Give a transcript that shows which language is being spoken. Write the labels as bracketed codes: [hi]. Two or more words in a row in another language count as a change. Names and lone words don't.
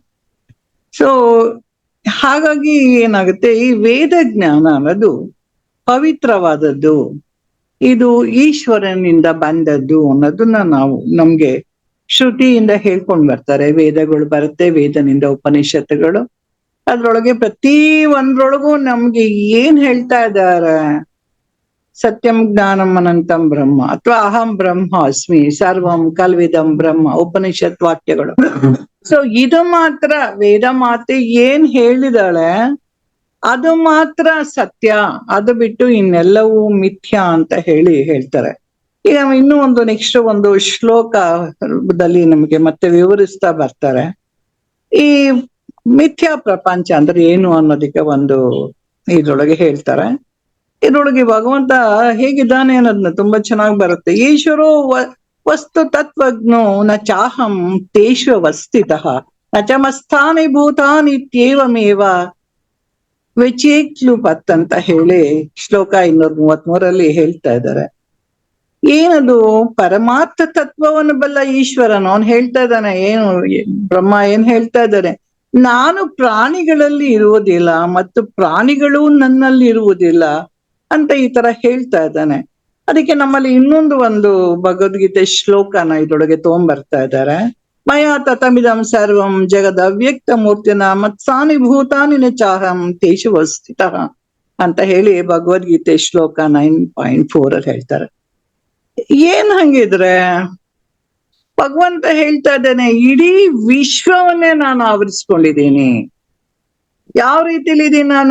[kn] ಸೊ ಹಾಗಾಗಿ ಏನಾಗುತ್ತೆ, ಈ ವೇದ ಜ್ಞಾನ ಅನ್ನೋದು ಪವಿತ್ರವಾದದ್ದು, ಇದು ಈಶ್ವರನಿಂದ ಬಂದದ್ದು ಅನ್ನೋದನ್ನ ನಾವು ನಮ್ಗೆ ಶ್ರುತಿಯಿಂದ ಹೇಳ್ಕೊಂಡ್ ಬರ್ತಾರೆ. ವೇದಗಳು ಬರುತ್ತೆ, ವೇದನಿಂದ ಉಪನಿಷತ್ತುಗಳು. ಅದ್ರೊಳಗೆ ಪ್ರತಿ ಒಂದ್ರೊಳಗೂ ನಮ್ಗೆ ಏನ್ ಹೇಳ್ತಾ ಇದ್ದಾರೆ? [sa] ಸತ್ಯಂ ಜ್ಞಾನಂ ಅನಂತಂ ಬ್ರಹ್ಮ ಅಥವಾ ಅಹಂ ಬ್ರಹ್ಮ ಅಸ್ಮಿ ಸರ್ವಂ ಕಲ್ವಿದಂ ಬ್ರಹ್ಮ [kn] ಉಪನಿಷತ್ ವಾಕ್ಯಗಳು. ಸೊ ಇದು ಮಾತ್ರ ವೇದ ಮಾತೆ ಏನ್ ಹೇಳಿದಾಳೆ ಅದು ಮಾತ್ರ ಸತ್ಯ, ಅದು ಬಿಟ್ಟು ಇನ್ನೆಲ್ಲವೂ ಮಿಥ್ಯಾ ಅಂತ ಹೇಳ್ತಾರೆ. ಈಗ ಇನ್ನೂ ಒಂದು ನೆಕ್ಸ್ಟ್ ಒಂದು ಶ್ಲೋಕದಲ್ಲಿ ನಮಗೆ ಮತ್ತೆ ವಿವರಿಸ್ತಾ ಬರ್ತಾರೆ. ಈ ಮಿಥ್ಯಾ ಪ್ರಪಂಚ ಅಂದ್ರೆ ಏನು ಅನ್ನೋದಕ್ಕೆ ಒಂದು ಇದ್ರೊಳಗೆ ಹೇಳ್ತಾರೆ. ಇದ್ರೊಳಗೆ ಭಗವಂತ ಹೇಗಿದ್ದಾನೆ ಅನ್ನೋದನ್ನ ತುಂಬಾ ಚೆನ್ನಾಗಿ ಬರುತ್ತೆ. [sa] ಈಶ್ವರೋ ವಸ್ತು ತತ್ವಜ್ಞೋ ನ ಚಾಹಂ ತೇಷು ಅವಸ್ಥಿತಃ ನ ಚ ಮಸ್ತಾನಿ ಭೂತಾನಿ ಇತ್ಯೇವಮೇವ ವಿಚೇಕ್ಲುಪತ್ [kn] ಅಂತ ಹೇಳಿ ಶ್ಲೋಕ 233 ಹೇಳ್ತಾ ಇದ್ದಾರೆ. ಏನದು? ಪರಮಾರ್ಥ ತತ್ವವನ್ನು ಬಲ್ಲ ಈಶ್ವರನು ಅವನು ಹೇಳ್ತಾ ಇದ್ದಾನೆ. ಏನು ಬ್ರಹ್ಮ ಏನ್ ಹೇಳ್ತಾ ಇದ್ದಾರೆ? ನಾನು ಪ್ರಾಣಿಗಳಲ್ಲಿ ಇರುವುದಿಲ್ಲ ಮತ್ತು ಪ್ರಾಣಿಗಳು ನನ್ನಲ್ಲಿ ಇರುವುದಿಲ್ಲ ಅಂತ ಈ ತರ ಹೇಳ್ತಾ ಇದ್ದಾನೆ. ಅದಕ್ಕೆ ನಮ್ಮಲ್ಲಿ ಇನ್ನೊಂದು ಒಂದು ಭಗವದ್ಗೀತೆ ಶ್ಲೋಕನ ಇದ್ರೊಳಗೆ ತಗೊಂಡ್ಬರ್ತಾ ಇದ್ದಾರೆ. [sa] ಮಯಾ ತತಮಿದಂ ಸರ್ವಂ ಜಗದ್ ಅವ್ಯಕ್ತ ಮೂರ್ತಿನ ಮತ್ಸಾನಿ ಭೂತಾನಿ ನ ಚಾಹಂ ತೇಷು ಅವಸ್ಥಿತಃ [kn] ಅಂತ ಹೇಳಿ ಭಗವದ್ಗೀತೆ ಶ್ಲೋಕ 9.4 ಹೇಳ್ತಾರೆ. ಏನ್ ಹಂಗಿದ್ರೆ ಭಗವಂತ ಹೇಳ್ತಾ ಇದ್ದಾನೆ, ಇಡೀ ವಿಶ್ವವನ್ನೇ ನಾನು ಆವರಿಸ್ಕೊಂಡಿದ್ದೀನಿ. ಯಾವ ರೀತಿಲಿ ಇದೀನಿ ನಾನು?